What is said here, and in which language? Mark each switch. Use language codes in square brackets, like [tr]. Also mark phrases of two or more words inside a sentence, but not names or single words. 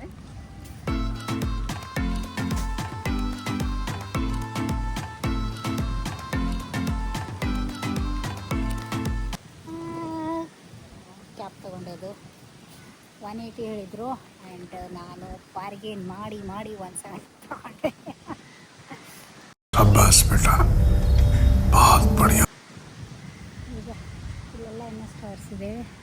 [kn] ಕ್ಯಾಬ್ ತೊಗೊಂಡದು 180 ಹೇಳಿದರು ಆ್ಯಂಡ್ ನಾನು ಬಾರ್ಗೇನ್ ಮಾಡಿ 170 ತೊಗೊಂಡೆ. [hi] शाबाश बेटा बहुत बढ़िया. [kn] ಈಗ ಇಲ್ಲೆಲ್ಲ ಇನ್ನೂ ಸ್ಟೋರ್ಸ್ ಇದೆ.